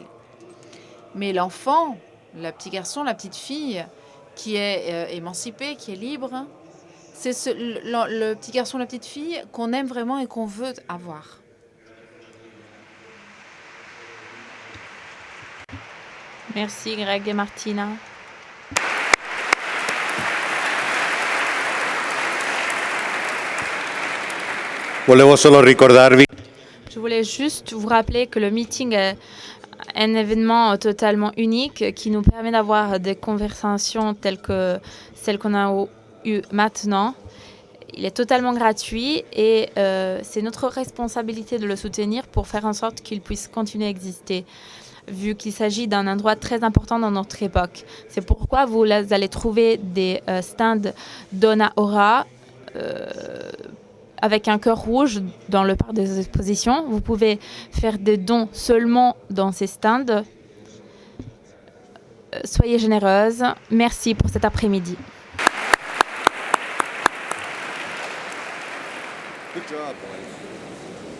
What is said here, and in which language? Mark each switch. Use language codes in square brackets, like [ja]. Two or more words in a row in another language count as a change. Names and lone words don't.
[fr] Mais l'enfant, le petit garçon, la petite fille qui est émancipé, qui est libre, c'est le petit garçon, la petite fille qu'on aime vraiment et qu'on veut avoir. Merci Greg et Martina. [it] Volevo solo ricordarvi [fr] Je voulais juste vous rappeler que le meeting est un événement totalement unique qui nous permet d'avoir des conversations telles que celles qu'on a eues maintenant. Il est totalement gratuit et c'est notre responsabilité de le soutenir pour faire en sorte qu'il puisse continuer à exister, vu qu'il s'agit d'un endroit très important dans notre époque. C'est pourquoi vous allez trouver des stands Donna Aura avec un cœur rouge dans le parc des expositions. Vous pouvez faire des dons seulement dans ces stands. Soyez généreuses. Merci pour cet après-midi. [en] Good job, boys.